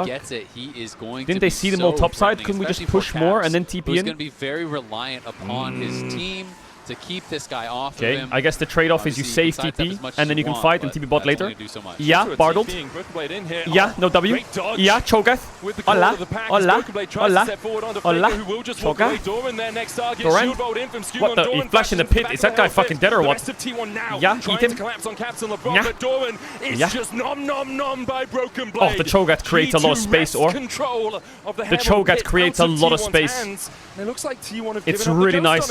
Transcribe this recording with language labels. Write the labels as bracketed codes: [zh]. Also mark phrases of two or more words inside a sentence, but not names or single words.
[en] he gets it, he is going Didn't to they see them all topside? Couldn't we just push more and then TP in? He's going to be very reliant upon his team to keep this guy off of him. I guess the trade-off is you save TP, and then you can fight and TP bot later. Yeah, Bardled. Yeah, no W. Yeah, Cho'Gath. [es] Hola, hola, hola, hola. Cho'Gath. Doran. [en] What the? He flashed in the pit. Is that guy fucking dead or what? Yeah, eat him. Yeah. Oh, the Cho'Gath creates a lot of space, or? The Cho'Gath creates a lot of space. It's really nice.